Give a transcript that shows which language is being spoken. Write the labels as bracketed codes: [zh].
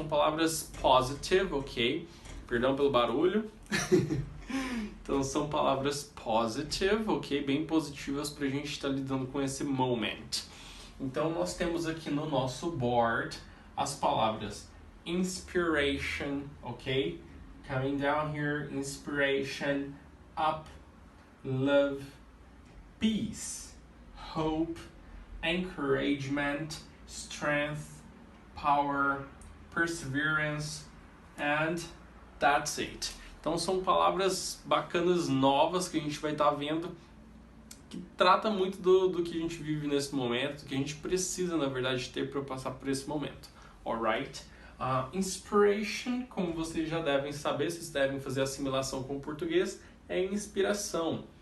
[pt] São palavras positive, ok? Perdão pelo barulho. Então, são palavras positive, ok? Bem positivas para a gente estar lidando com esse moment. Então, nós temos aqui no nosso board as palavras inspiration, okay? [en] Coming down here, inspiration, up, love, peace, hope, encouragement, strength, power, perseverance, and that's it. [pt] Então são palavras bacanas novas que a gente vai estar vendo, que trata muito do que a gente vive nesse momento, que a gente precisa, na verdade, ter para passar por esse momento. Alright? Inspiration, como vocês já devem saber, vocês devem fazer assimilação com o português, é inspiração.